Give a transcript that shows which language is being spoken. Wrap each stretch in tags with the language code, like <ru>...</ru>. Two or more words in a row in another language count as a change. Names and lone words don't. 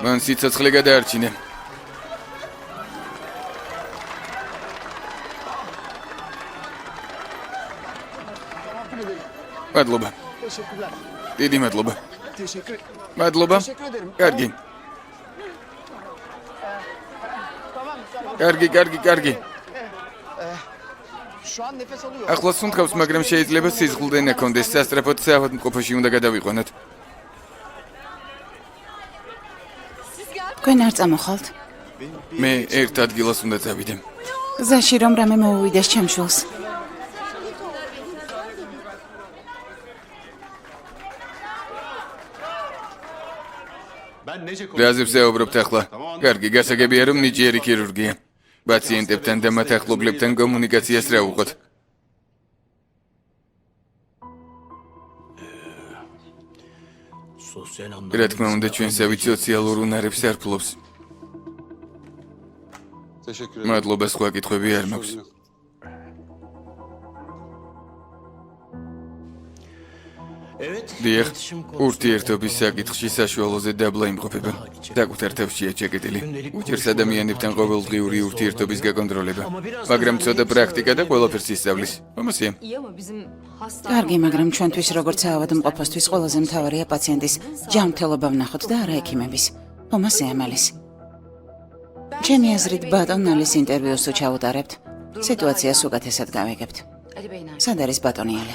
<ka>მან სიცოცხლე გადაარჩინა. მადლობა.</ka> <tr>Teşekkürler.</tr> <ka>დიდი მადლობა.</ka> <tr>Teşekkür.</tr> <ka>მადლობა.</ka> <tr>Teşekkür ederim.</tr> <ka>კარგი. კარგი.</ka> <tr>Şu an nefes alıyor.</tr> <ka>ახლა სუნთქავს, მაგრამ შეიძლება სიზღლდე ნაკონდეს. სასტრაფოდ საავადმყოფოში უნდა გადავიყვანოთ. თქვენ არ წამოხალთ? მე ერთ ადგილას უნდა წავიდე. გზაში რომ რამე მოუვიდეს ჩემ შვილს.</ka> <tr>Ben nece</tr> <ka>რაზე ვსაუბრობთ ახლა? კარგი, გასაგებია რომ ნიჭიერი ქირურგია. პაციენტებთან და მათ ახლობლებთან კომუნიკაციას რა უყოთ?</ka> <tr>sosyal</tr> <ka>რა თქმა უნდა, ჩვენსავით სოციალურ უნარებს არ ფლობს.</ka> <tr>Teşekkür ederim.</tr> <ka>მადლობა, სხვა კითხვები არ მაქვს.</ka> <tr>Evet.</tr> <ka>დიახ,</ka> <tr>iletişim konusunda</tr> <ka>ურთიერთობის საკითხში საშუალოზე დაბლა იმყოფება. საკუთარ თავშია ჩეკეტილი. უჭერს ადამიანებთან ყოველდღიური ურთიერთობის გაკონტროლება. მაგრამ ცოტა პრაქტიკა და ყველაფერს ისწავლის. ამასია.</ka> <tr>İyi ama bizim hasta</tr> <ka>კარგი, მაგრამ ჩვენთვის როგორც საავადმყოფოსთვის ყველაზე მთავარია პაციენტის ჯანმრთელობა ვნახოთ და არა ექიმების. ხომ ასე ამალის? ჩემი აზრით ბატონ ალის ინტერვიუს თუ ჩავუტარებთ, სიტუაციას უკეთესად გავიგებთ.</ka> <tr>Ali Bey nerede?</tr> <ka>სად არის ბატონი ალი?</ka>